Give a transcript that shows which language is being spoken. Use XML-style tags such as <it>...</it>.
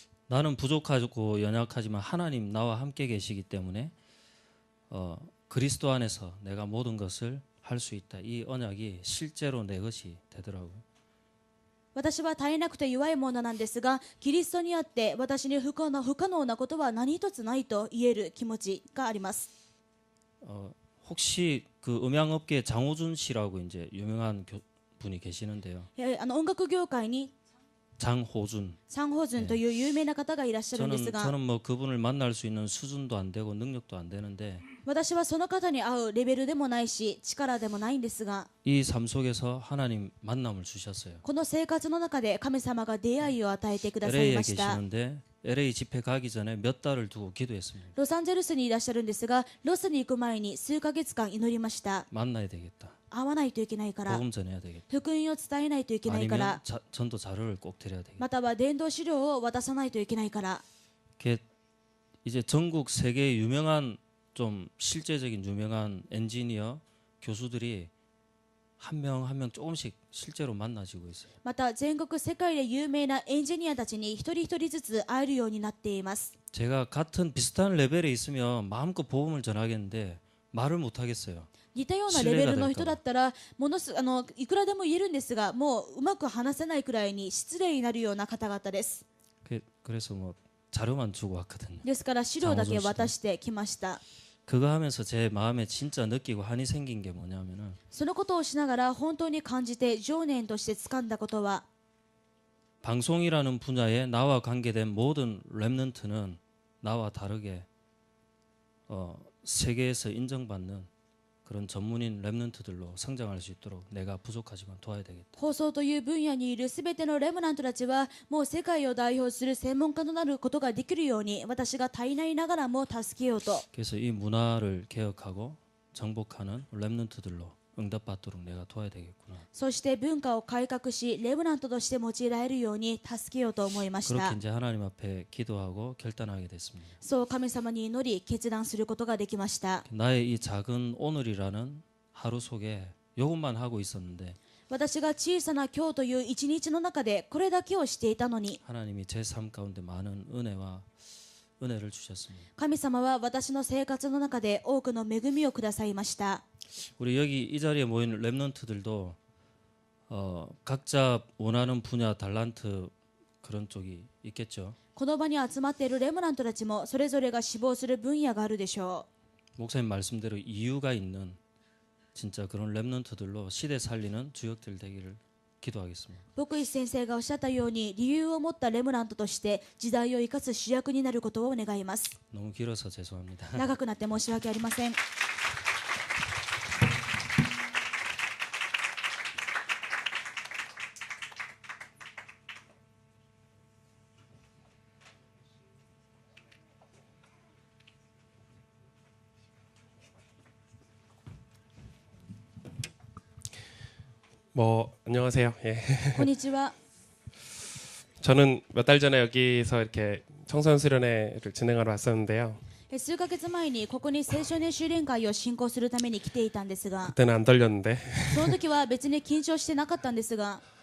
<ko>나는 부족하고 연약하지만 하나님 나와 함께 계시기 때문에 그리스도 안에서 내가 모든 것을 할 수 있다. 이 언약이 실제로 내 것이 되더라고요.</ko> <ja>私は絶えなくて弱いものなんですが、キリストにあって私に不可能なことは何一つないと言える気持ちがあります。</ja> <ko>혹시 그 음향업계 장호준 씨라고 이제 유명한 분이 계시는데요.</ko> <ja>音楽業界に</ja> <ko>장호준.</ko> <ja>サンホズンという有名な方がいらっしゃるんですが、</ja> <ko>저는 뭐 그분을 만날 수 있는 수준도 안 되고 능력도 안 되는데</ko> <ja>私はその方に会うレベルでもないし力でもないんですが、</ja> <ko>이 삶 속에서 하나님 만남을 주셨어요.</ko> <ja>この生活の中で神様が出会いを与えてください</ja> <ko>LA에</ko> <ja>ました。</ja> <ko>계시는데 LA 집회 가기 전에 몇 달을 두고 기도했습니다.</ko> <ja>ロサンゼルスにいらっしゃるんですが、ロスに行く前に数ヶ月間祈りました。</ja> <ko>만나야 되겠다.</ko> <ja>会わないといけないから、</ja> <ko>복음 전해야 되겠다.</ko> <ja>福音を伝えないといけないか</ja> <ko>아니면</ko> <ja>ら、</ja> <ko>전도 자료를 꼭 드려야 되겠다.</ko> <ja>または伝道資料を渡さないといけないから、</ja> <ko>이제 전국 세계 유명한 좀 실제적인 유명한 엔지니어 교수들이 한 명 한 명 조금씩 실제로 만나지고 있어요.</ko> <ja>また全国世界で有名なエンジニアたちに一人一人ずつ会えるようになっています。</ja> <ko>제가 같은 비슷한 레벨에 있으면 마음껏 복음을 전하겠는데 말을 못 하겠어요.</ko> <ja>似たようなレベルの人だったらいくらでも言えるんですが、もううまく話せないくらいに失礼になるような方々です。</ja> <ko>그래서 뭐 자료만 주고 왔거든요.</ko> <ja>ですから資料だけ渡してきました。</ja> <ko>그거 하면서 제 마음에 진짜 느끼고 한이 생긴 게 뭐냐면은</ko> <ja>そのことをしながら本当に感じて情念として掴んだことは、</ja> <ko>방송이라는 분야에 나와 관계된 모든 랩넌트는 나와 다르게 세계에서 인정받는 그런 전문인 랩넌트들로 성장할 수 있도록 내가 부족하지만 도와야 되겠다.</ko> <ja>放送という分野にいるすべてのレムナントたちはもう世界を代表する専門家となることができるように、私が足りないながらも助けようと。</ja> <ko>그래서 이 문화를 개혁하고 정복하는 랩넌트들로 응답받도록 내가 도와야 되겠구나.</ko> <ja>そして文化を改革し、レムナントとして用いられるように助けようと思いまし</ja> <ko>그렇게</ko> <ja>た。</ja> <ko>이제 하나님 앞에 기도하고 결단하게 됐습니다.</ko> <ja>そう神様に祈り決断することができました。</ja> <ko>나의 이 작은 오늘이라는 하루 속에 이것만 하고 있었는데</ko> <ja>私が小さな今日という一日の中でこれだけをしていたのに、</ja> <ko>하나님이 제 삶 가운데 많은 은혜를 주셨습니다.</ko> <ja>神様は私の生活の中で多くの恵みをくださいました。</ja> <ko>우리 여기 이 자리에 모인 랩넌트들도 각자 원하는 분야 달란트 그런 쪽이 있겠죠.</ko> <ja>この場に集まっているレムナントたちもそれぞれが志望する分野があるでしょ</ja> <ko>목사님 말씀대로 이유가 있는 진짜 그런 랩넌트들로 시대 살리는 주역들 되기를 기도하겠습니다.</ko> <ja>う。牧師先生がおっしゃったように理由を持ったレムナントとして時代を生かす主役になることを願います。</ja> <ko>너무 길어서 죄송합니다.</ko> <ja>長くなって申し訳ありません。</ja> <ko>네, 안녕하세요. 예.</ko> <ja>こんにちは。</ja> <ko>저는 몇 달 전에 여기서 이렇게 청소년 수련회를 진행하러 왔었는데요.</ko> <ja>数ヶ月前にここに青少年修練会を進行するために来ていたんですが、</ja> <ko>그때는 안 떨렸는데</ko> <ja>その時は別に緊張してなかったんですが、</ja>